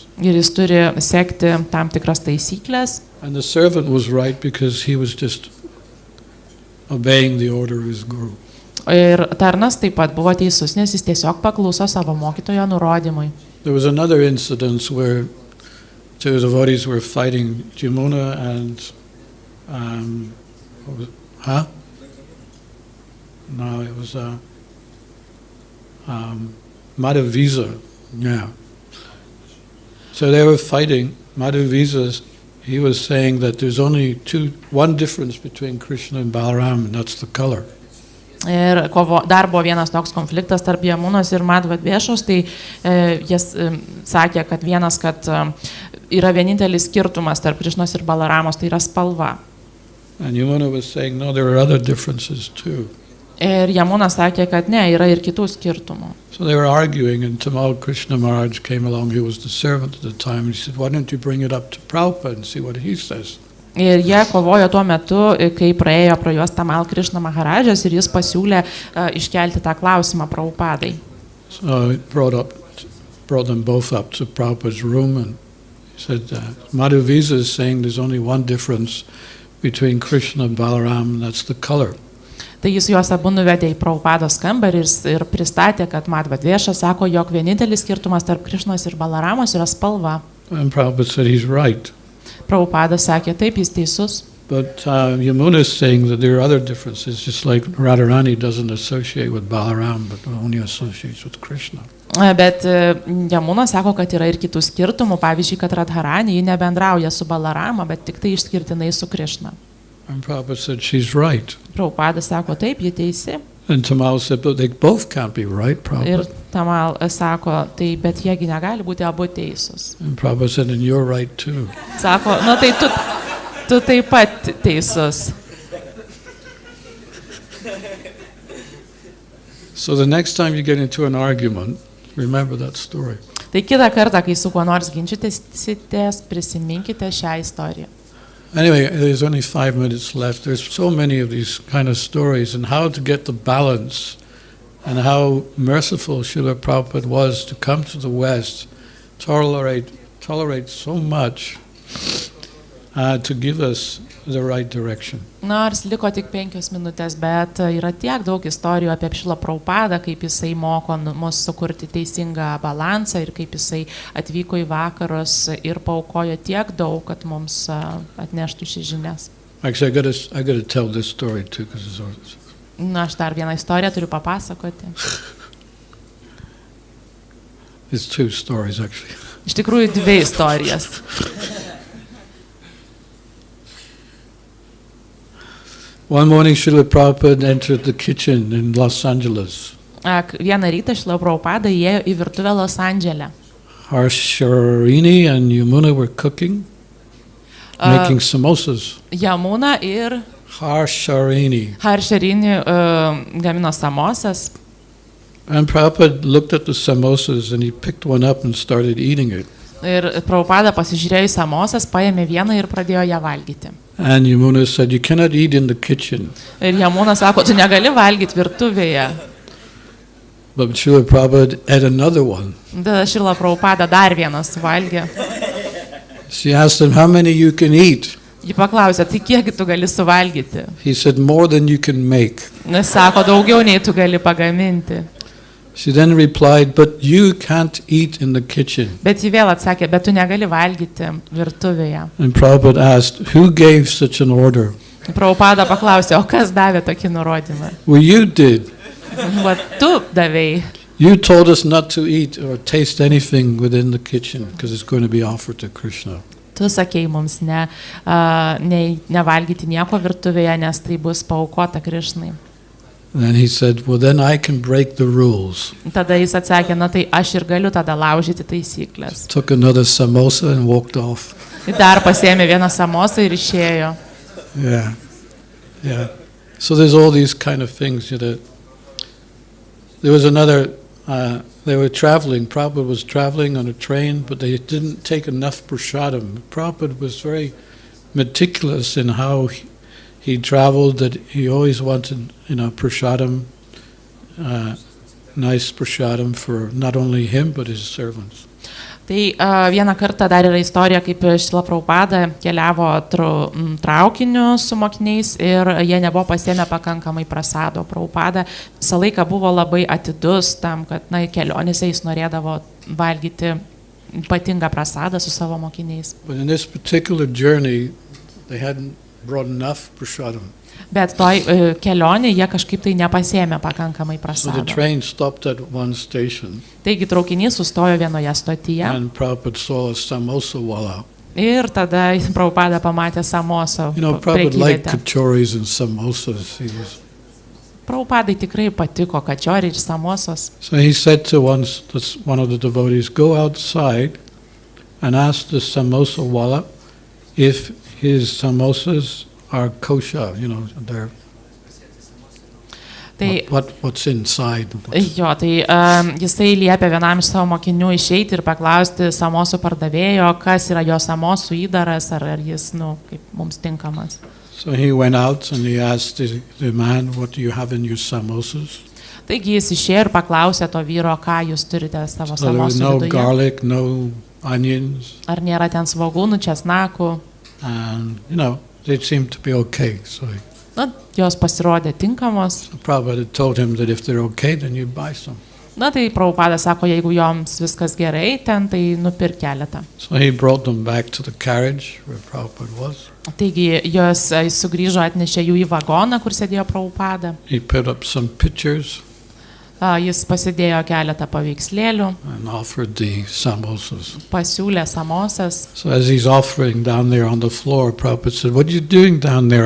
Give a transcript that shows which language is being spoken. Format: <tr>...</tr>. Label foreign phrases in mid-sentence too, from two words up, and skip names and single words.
<lt>Ir jis turi sekti tam tikras taisyklės.</lt> <en>And the servant was right because he was just obeying the order of his guru.</en> <lt>Ir tarnas taip pat buvo teisus, nes jis tiesiog pakluso savo mokytojo nurodymui.</lt> <en>There was another incident where two devotees were fighting, Jamuna and No, it was Madhavisa. Yeah. So they were fighting. Madhavisa, he was saying that there's only one difference between Krishna and Balaram, and that's the color.</en> <lt>Ir dar buvo vienas toks konfliktas tarp Jamunos ir Madhavadvėšos, tai jis sakė, kad yra vienintelis skirtumas tarp Krišnos ir Balaramos, tai yra spalva.</lt> <en>And Yamuna was saying, no, there are other differences too.</en> <lt>Ir Jamuna sakė, kad ne, yra ir kitų skirtumų.</lt> <en>So they were arguing, and Tamal Krishna Maharaj came along. He was the servant at the time, and he said, why don't you bring it up to Prabhupada and see what he says?</en> <lt>Ir jie kovojo tuo metu, kai praėjo pro juos Tamal Krishna Maharadžas ir jis pasiūlė iškelti tą klausimą Prabhupadai.</lt> <en>So he brought them both up to Prabhupada's room, and he said, Madhavisa is saying there's only one difference between Krishna and Balaram, and that's the color.</en> <lt>Tai jis juos abu nuvedė į Prabhupados kambarį ir pristatė, kad Madhavadvėša sako, jog vienintelis skirtumas tarp Krišnos ir Balaramos yra spalva.</lt> <en>And Prabhupada said he's right.</en> <lt>Prabhupadas sakė, taip, jis teisus.</lt> <en>But Yamuna is saying that there are other differences, just like Radharani doesn't associate with Balaram, but only associates with Krishna.</en> <lt>Bet Jamuna sako, kad yra ir kitų skirtumų, pavyzdžiui, kad Radharani nebendrauja su Balarama, bet tik tai išskirtinai su Krishna.</lt> <en>And Prabhupada said she's right.</en> <lt>Prabhupadas sako, taip, ji teisi.</lt> <en>And Tamal said, but they both can't be right, Prabhupada.</en> <lt>Ir Tamal sako, tai bet jiegi negali būti abu teisus.</lt> <en>And Prabhupada said, and you're right too.</en> <lt>Sako, nu tai tu taip pat teisus.</lt> <en>So the next time you get into an argument, remember that story.</en> <lt>Tai kitą kartą, kai su kuo nors ginčytės, prisiminkite šią istoriją.</lt> <en>Anyway, there's only 5 minutes left. There's so many of these kind of stories, and how to get the balance, and how merciful Srila Prabhupada was to come to the West, tolerate so much, to give us the right direction.</en> <lt>Nors liko tik 5 minutės, bet yra tiek daug istorijų apie Šrilą Prabhupadą, kaip jisai moko mus sukurti teisingą balansą ir kaip jisai atvyko į vakarus ir paaukojo tiek daug, kad mums atneštų šį žinias.</lt> <en>Actually, I got to tell this story too, because it's.</en> <lt>Na, aš dar vieną istoriją turiu papasakoti.</lt> <en>It's 2 stories actually.</en> <lt>Iš tikrųjų 2 istorijas.</lt> <en>One morning, Srila Prabhupada entered the kitchen in Los Angeles.</en> <lt>Vieną rytą Šrila Prabhupada įėjo į virtuvę Los Andžele.</lt> <en>Harsharini and Yamuna were cooking, making samosas.</en> <lt>Jamuna ir Harsharini gamino samosas.</lt> <en>And Prabhupada looked at the samosas and he picked one up and started eating it.</en> <lt>Ir Prabhupada pasižiūrėjo į samosas, paėmė vieną ir pradėjo ją valgyti.</lt> <en>And Yamuna said, you cannot eat in the kitchen.</en> <lt>Ir Jamuna sako, tu negali valgyti virtuvėje.</lt> <en>But Srila Prabhupada ate another one.</en> <lt>Tada Šrila Prabhupada dar vieną suvalgė.</lt> <en>She asked him, how many you can eat?</en> <lt>Ji paklausė, tai kiek tu gali suvalgyti?</lt> <en>He said, more than you can make.</en> <lt>Nes sako, daugiau nei tu gali pagaminti.</lt> <en>She then replied, but you can't eat in the kitchen.</en> <lt>Bet ji vėl atsakė, bet tu negali valgyti virtuvėje.</lt> <en>And Prabhupada asked, who gave such an order?</en> <lt>Prabhupada paklausė, o kas davė tokį nurodymą?</lt> <en>Well, you did.</en> <lt>Va, tu davėjai.</lt> <en>You told us not to eat or taste anything within the kitchen because it's going to be offered to Krishna.</en> <lt>Tu sakei mums nevalgyti nieko virtuvėje, nes tai bus paaukota Krišnai.</lt> <en>Then he said, well, then I can break the rules.</en> <lt>Tada jis atsakė, na tai aš ir galiu tada laužyti taisyklės.</lt> <en>Took another samosa and walked off.</en> <lt>Dar pasiėmė vieną samosą ir išėjo.</lt> <en>Yeah. So there's all these kind of things, you know. There was another, they were traveling, Prabhupada was traveling on a train, but they didn't take enough prasadam. Prabhupada was very meticulous in how he traveled, that he always wanted, prasadam, nice prasadam for not only him, but his servants.</en> <lt>Tai vieną kartą dar yra istorija, kaip Šrila Prabhupada keliavo traukiniu su mokiniais ir jie nebuvo pasiėmę pakankamai prasado. Prabhupada visą laiką buvo labai atidus tam, kad kelionėse jis norėdavo valgyti ypatingą prasadą su savo mokiniais.</lt> <en>But in this particular journey, they hadn't brought enough prasadam.</en> <lt>Bet toj kelionė jie kažkaip tai nepasiėmė pakankamai</lt> <en>So the</en> <lt>prasado.</lt> <en>train stopped at one station,</en> <lt>Taigi traukinys sustojo vienoje stotyje</lt> <en>and Prabhupada saw a</en> <hi>samosa wala.</hi> <lt>ir tada Prabhupada pamatė samoso</lt> <en>You know, Prabhupada liked</en> <lt>prekyvietę.</lt> <en>kachoris and samosas.</en> <lt>Prabhupadai tikrai patiko kačioriai ir samosos.</lt> <en>So he said to one of the devotees, go outside and ask the</en> <hi>samosa wala</hi> <en>if his samosas are kosher, you know, they're</en> <lt>Tai</lt> <en>what's inside.</en> <lt>jo, tai jisai liepė vienam iš savo mokinių išeiti ir paklausti samosų pardavėjo, kas yra jo samosų įdaras, ar jis, kaip mums tinkamas.</lt> <en>So he went out and he asked the man, what do you have in your samosas?</en> <lt>Taigi jis išėjo ir paklausė to vyro, ką jūs turite savo</lt> <en>So there was</en> <lt>samosų</lt> <en>no</en> <lt>viduje.</lt> <en>garlic, no onions,</en> <lt>Ar nėra ten svogūnų, česnakų.</lt> <en>and you know, they seemed to be okay. So</en> <lt>Jos pasirodė tinkamos.</lt> <en>Prabhupada told him that if they're okay, then you buy some.</en> <lt>Tai Prabhupada sako, jeigu joms viskas gerai, ten tai nupirk keletą.</lt> <en>So he brought them back to the carriage where Prabhupada was.</en> <lt>Taigi jos sugrįžo, atnešė jų į vagoną, kur sėdėjo Prabhupada.</lt> <en>He put up some pictures</en> <lt>Jis pasidėjo keletą paveikslėlių,</lt> <en>and offered the samosas.</en> <lt>pasiūlė samosas.</lt> <en>So as he's offering down there on the floor, Prabhupada said, what are you doing down there?</en>